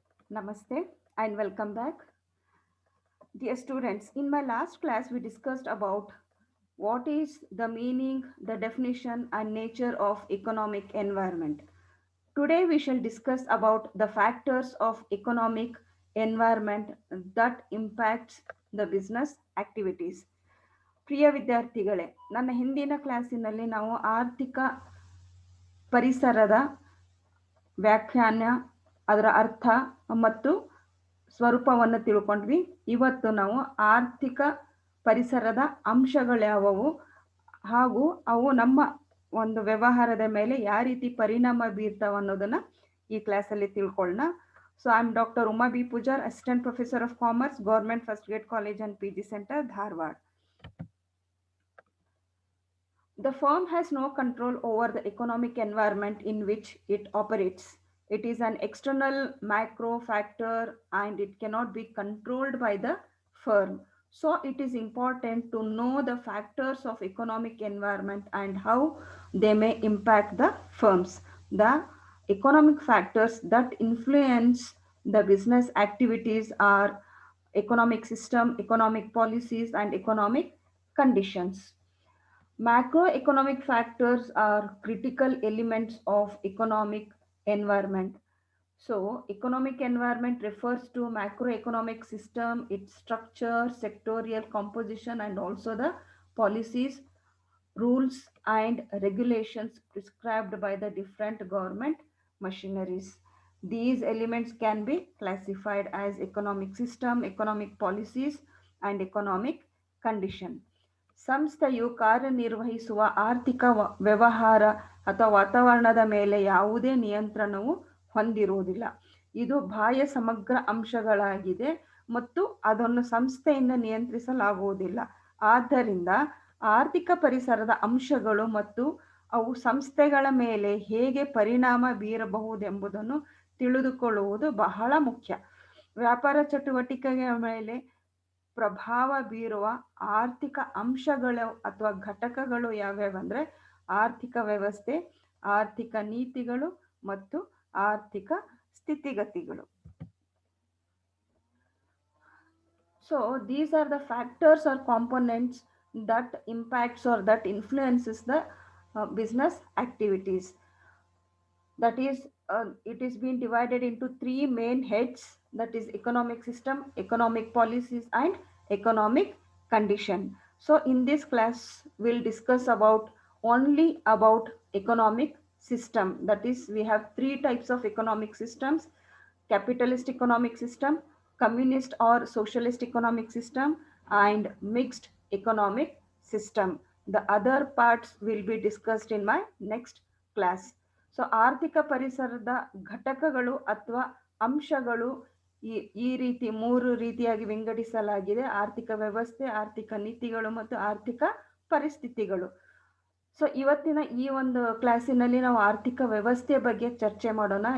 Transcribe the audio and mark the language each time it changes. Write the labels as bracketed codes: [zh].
[en] Namaste and welcome back. Dear students, in my last class we discussed about what is the meaning, the definition and nature of economic environment. Today we shall discuss about the factors of economic environment that impacts the business activities. [kn] ಪ್ರಿಯ ವಿದ್ಯಾರ್ಥಿಗಳೇ, ನನ್ನ ಹಿಂದಿನ ಕ್ಲಾಸಿನಲ್ಲಿ ನಾವು ಆರ್ಥಿಕ ಪರಿಸರದ ವ್ಯಾಖ್ಯಾನ, ಅದರ ಅರ್ಥ ಮತ್ತು ಸ್ವರೂಪವನ್ನು ತಿಳ್ಕೊಂಡ್ವಿ. ಇವತ್ತು ನಾವು ಆರ್ಥಿಕ ಪರಿಸರದ ಅಂಶಗಳ್ಯಾವವು ಹಾಗೂ ಅವು ನಮ್ಮ ಒಂದು ವ್ಯವಹಾರದ ಮೇಲೆ ಯಾವ ರೀತಿ ಪರಿಣಾಮ ಬೀರ್ತಾವ ಅನ್ನೋದನ್ನ ಈ ಕ್ಲಾಸಲ್ಲಿ ತಿಳ್ಕೊಳ್ಳೋಣ. [en] So I am doctor Uma B Pujar, assistant professor of commerce, government first grade college and P G centre, Dharwad. The firm has no control over the economic environment in which it operates. It is an external macro factor and it cannot be controlled by the firm. So it is important to know the factors of economic environment and how they may impact the firms. The economic factors that influence the business activities are economic system, economic policies and economic conditions. Macroeconomic factors are critical elements of economic environment. So, economic environment refers to macroeconomic system, its structure, sectorial composition, and also the policies, rules, and regulations prescribed by the different government machineries. These elements can be classified as economic system, economic policies, and economic condition. [kn] ಸಂಸ್ಥೆಯು ಕಾರ್ಯನಿರ್ವಹಿಸುವ ಆರ್ಥಿಕ ವ್ಯವಹಾರ ಅಥವಾ ವಾತಾವರಣದ ಮೇಲೆ ಯಾವುದೇ ನಿಯಂತ್ರಣವು ಹೊಂದಿರುವುದಿಲ್ಲ. ಇದು ಬಾಹ್ಯ ಸಮಗ್ರ ಅಂಶಗಳಾಗಿದೆ ಮತ್ತು ಅದನ್ನು ಸಂಸ್ಥೆಯಿಂದ ನಿಯಂತ್ರಿಸಲಾಗುವುದಿಲ್ಲ. ಆದ್ದರಿಂದ ಆರ್ಥಿಕ ಪರಿಸರದ ಅಂಶಗಳು ಮತ್ತು ಅವು ಸಂಸ್ಥೆಗಳ ಮೇಲೆ ಹೇಗೆ ಪರಿಣಾಮ ಬೀರಬಹುದೆಂಬುದನ್ನು ತಿಳಿದುಕೊಳ್ಳುವುದು ಬಹಳ ಮುಖ್ಯ. ವ್ಯಾಪಾರ ಚಟುವಟಿಕೆಗಳ ಮೇಲೆ ಪ್ರಭಾವ ಬೀರುವ ಆರ್ಥಿಕ ಅಂಶಗಳು ಅಥವಾ ಘಟಕಗಳು ಯಾವ್ಯಾವಂದ್ರೆ ಆರ್ಥಿಕ ವ್ಯವಸ್ಥೆ, ಆರ್ಥಿಕ ನೀತಿಗಳು ಮತ್ತು ಆರ್ಥಿಕ ಸ್ಥಿತಿಗತಿಗಳು. [en] So these are the factors or components that impacts or that influences the business activities. That is, it is being divided into three main heads, that is economic system, economic policies and economic condition. So in this class we'll discuss about only about economic system. That is, we have three types of economic systems: capitalist economic system, communist or socialist economic system and mixed economic system. The other parts will be discussed in my next class. [kn] So ಆರ್ಥಿಕ ಪರಿಸರದ ಘಟಕಗಳು ಅಥವಾ ಅಂಶಗಳು ಈ ರೀತಿ ಮೂರು ರೀತಿಯಾಗಿ ವಿಂಗಡಿಸಲಾಗಿದೆ: ಆರ್ಥಿಕ ವ್ಯವಸ್ಥೆ, ಆರ್ಥಿಕ ನೀತಿಗಳು ಮತ್ತು ಆರ್ಥಿಕ ಪರಿಸ್ಥಿತಿಗಳು. ಸೊ ಇವತ್ತಿನ ಈ ಒಂದು ಕ್ಲಾಸಿನಲ್ಲಿ ನಾವು ಆರ್ಥಿಕ ವ್ಯವಸ್ಥೆಯ ಬಗ್ಗೆ ಚರ್ಚೆ ಮಾಡೋಣ.